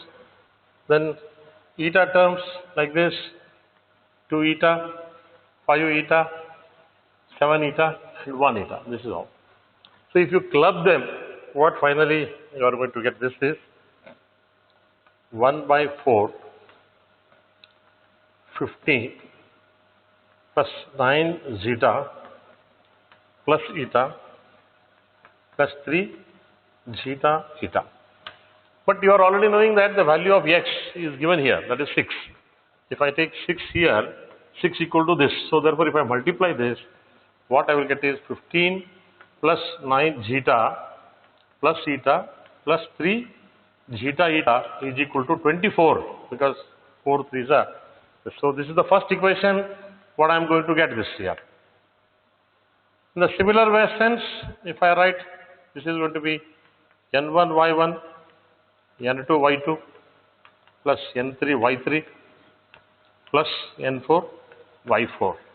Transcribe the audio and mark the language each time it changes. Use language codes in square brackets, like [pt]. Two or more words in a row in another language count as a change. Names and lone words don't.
[en] Then eta terms like this 2 eta, 5 eta, 7 eta, and 1 eta. This is all. So if you club them, what finally you are going to get this is 1 by 4, 15 plus 9 zeta plus eta plus 3 zeta eta. But you are already knowing that the value of x is given here, that is 6. If I take 6 here, 6 equal to this. So therefore, if I multiply this, what I will get is 15 plus 9 zeta plus eta plus 3 zeta eta is equal to 24, because 4 3s are. So this is the first equation, what I am going to get this here. In the similar way sense, if I write, this is going to be n1 y1, n2 y2 plus n3 y3 plus n4 y4.